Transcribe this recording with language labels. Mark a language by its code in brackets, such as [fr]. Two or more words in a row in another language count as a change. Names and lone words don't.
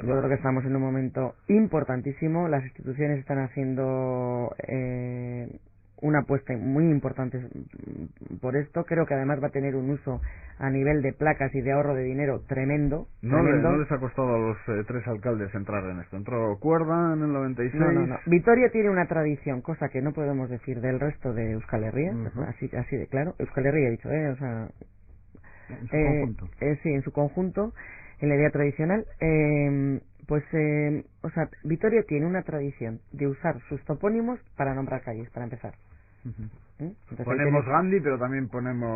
[es] Yo creo que estamos en un momento importantísimo. Las instituciones están haciendo una apuesta muy importante por esto. Creo que además va a tener un uso a nivel de placas y de ahorro de dinero tremendo. No les ha costado a los 3 alcaldes entrar en esto. Entró Cuerda en el 96. No. Vitoria tiene una tradición, cosa que no podemos decir del resto de Euskal Herria, así de claro. Euskal Herria he dicho, o sea... En su conjunto. Sí, en su conjunto, en la idea tradicional. O sea, Vitoria tiene una tradición de usar sus topónimos para nombrar calles, para empezar. Entonces, ponemos Gandhi, pero también ponemos